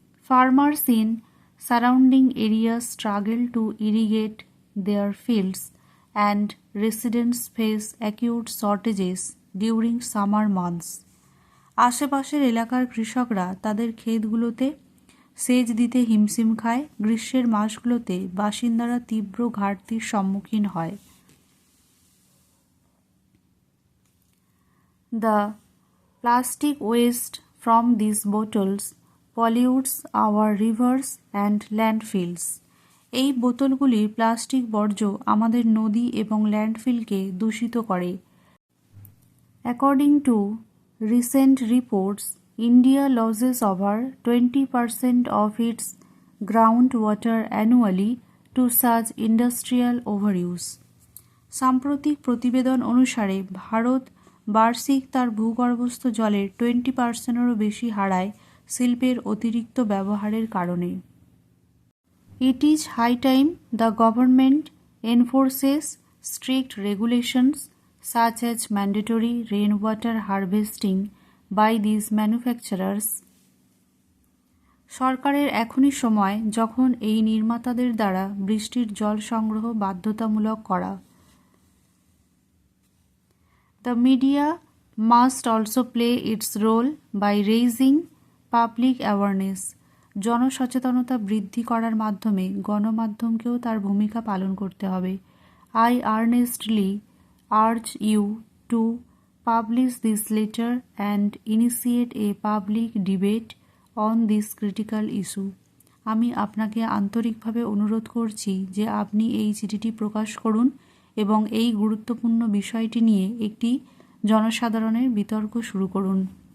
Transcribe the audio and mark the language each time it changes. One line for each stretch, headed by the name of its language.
English: Farmers in surrounding areas struggle to irrigate their fields and residents face acute shortages during summer months.
Bangla: আশেপাশের এলাকার কৃষকরা তাদের ক্ষেতগুলোতে সেচ দিতে হিমশিম খায়, গ্রীষ্মের মাসগুলোতে বাসিন্দারা তীব্র ঘাটতির সম্মুখীন হয়।
English: The plastic waste from these bottles pollutes our rivers and landfills.
Bangla: এই বোতলগুলির প্লাস্টিক বর্জ্য আমাদের নদী এবং ল্যান্ডফিলকে দূষিত করে।
English: According to recent reports, India loses over 20% of its groundwater annually to such industrial overuse.
Bangla: সাম্প্রতিক প্রতিবেদন অনুসারে ভারত বার্ষিক তার ভূগর্ভস্থ জলের 20%-এরও বেশি হারায় শিল্পের অতিরিক্ত ব্যবহারের কারণে।
English: It is high time the government enforces strict regulations such as mandatory rainwater harvesting by these manufacturers.
Bangla: সরকারের এখনই সময় যখন এই নির্মাতাদের দ্বারা বৃষ্টির জল সংগ্রহ বাধ্যতামূলক করা।
English: The media must also play its role by raising public awareness.
Bangla: জনসচেতনতা বৃদ্ধি করার মাধ্যমে গণমাধ্যমকেও তার ভূমিকা পালন করতে হবে।
English: I earnestly urge you to publish this letter and initiate a public debate on this critical issue.
Bangla: আমি আপনাকে আন্তরিকভাবে অনুরোধ করছি যে আপনি এই চিঠিটি প্রকাশ করুন এবং এই গুরুত্বপূর্ণ বিষয়টি নিয়ে একটি জনসাধারণের বিতর্ক শুরু করুন।